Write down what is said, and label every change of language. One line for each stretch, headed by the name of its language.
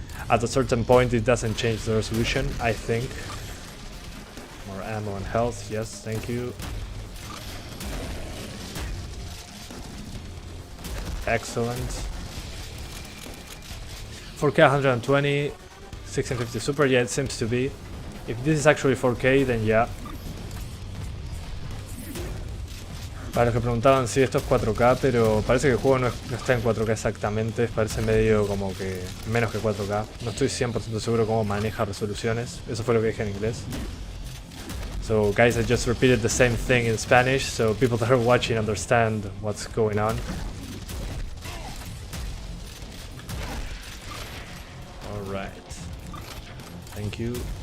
English: At a certain point it doesn't change the resolution, I think. More ammo and health, yes, thank you. Excellent. 4K 120, 1650 Super, yeah, it seems to be. If this is actually 4K, then yeah.
Spanish: Para los que preguntaban si esto es 4K, pero parece que el juego no está en 4K exactamente, parece medio como que menos que 4K. No estoy 100% seguro cómo maneja resoluciones, eso fue lo que dije en inglés.
English: So guys, I just repeated the same thing in Spanish, so people that are watching understand what's going on. Alright. Thank you.